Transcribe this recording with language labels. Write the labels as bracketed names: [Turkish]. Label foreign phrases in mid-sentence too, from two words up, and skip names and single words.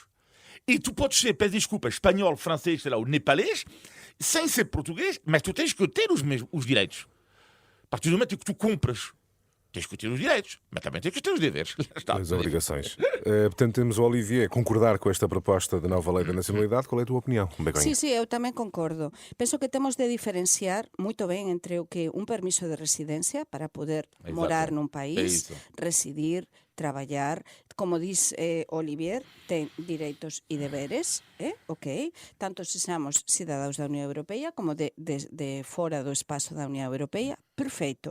[Portuguese] E tu podes ser, peço desculpa, espanhol, francês, sei lá, ou nepalês, sem ser português, mas tu tens que ter os direitos. A partir do momento em que tu compras, tens que ter os direitos, mas também tens que ter os deveres. As obrigações. Portanto, temos o Olivier concordar com esta proposta de nova lei da nacionalidade. Qual é a tua opinião, Begonha? [Galician] Sí, eu tamén concordo. Penso que temos de diferenciar moito ben entre o que un permiso de residencia para poder morar nun país, residir, traballar, como diz Olivier, ten direitos e deberes, ok? Tanto se somos cidadaos da Unión Europea como de fora do espazo da Unión Europea, perfeito.